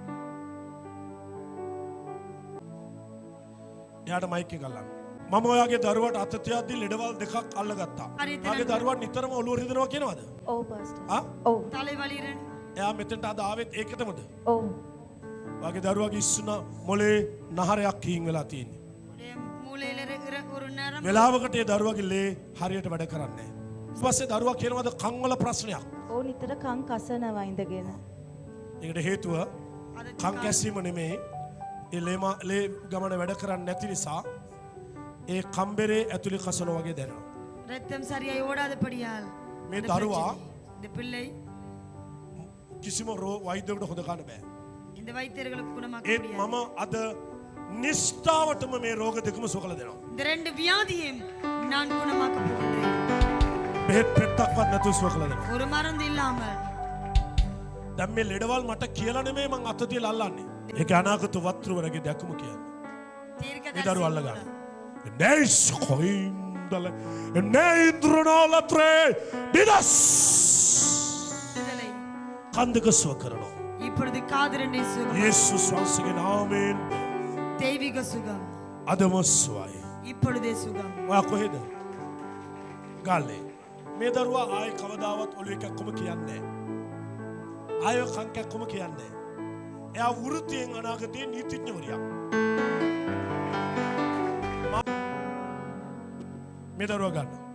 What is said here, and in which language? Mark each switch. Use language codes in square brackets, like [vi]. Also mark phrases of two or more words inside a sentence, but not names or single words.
[si] එයාට මයික් එක ගන්න. මම ඔයාගේ දරුවට අත තියද්දි ලෙඩවල් දෙකක් අල්ලගත්තා. මගේ දරුවා නිතරම ඔළුව රිදෙනවා කියනවද? ඔව් පාස්ටර්. ඔව්. [ta] தலைவலிරன். [si] එයා මෙතෙන්ට අද ආවෙත් ඒකටමද? ඔව්. ඔයාගේ දරුවාගේ ඉස්සුන මොලේ නහරයක් හීන් වෙලා තියෙන්නේ. [ta] மூளையில இருக்கிற ஒரு நரம் [si] වෙලාවකට ඒ දරුවාගේ ලේ හරියට වැඩ කරන්නේ නැහැ. ඊට පස්සේ දරුවා කියනවාද කන් වල ප්‍රශ්නයක්. ඔව් නිතර කන් කසනවා ඉඳගෙන. ඒකට හේතුව කන් කැසීම නෙමෙයි. ඒ ලේ ගමන වැඩ කරන්නේ නැති නිසා ඒ කම්බරේ ඇතුලේ කසනවා වගේ දැනෙනවා. [ta] ரத்தம் சரியாய் ஓடாதபடியால் [si] මේ දරුවා [ta] இந்த பிள்ளை [si] කිසිම වෛද්‍යවකට හොද ගන්න බෑ. [ta] இந்த வைத்தியர்களுக்கு குணமாக்க [si] ඒත් [ta] முடியாது. [si] මම අද නිෂ්ඨාවටම මේ රෝග දෙකම සුව කළ දෙනවා. [ta] இந்த ரெண்டு வியாதியையும் நான் குணமாக்க போகிறேன். [si] බෙහෙත් පෙත්තක්වත් නැතුව සුව කළ දෙනවා. [ta] ஒரு மருந்து இல்லாமல் [si] දැන් මේ ලෙඩවල් මට කියලා නෙමෙයි මං අත තියලා අල්ලන්නේ. ඒක අනාගත වත්රුවරගේ දැක්කම කියන්නේ. මේ දරුවා අල්ල ගන්න. Neis coindale, neindronolatre, didas. කන්දක සුව කරනවා. [ta] இப்பொழுது காதிரண்டை சுகம். [si] යේසුස් වහන්සේගේ නාමයෙන් [ta] தெய்வீக சுகம். [si] අදම සුවයි. [ta] இப்பொழுதே சுகம். [si] ඔයා කොහෙද? ගාල්ලේ. මේ දරුවා ආයේ කවදාවත් ඔළුව එකක්ම කියන්නේ නැහැ. ආයෙ කන් කැක්කම කියන්නේ නැහැ. එයා වෘත්තියෙන් අනාගතයේ නීතිඥවරියක්. මේ දරුවා ගන්න.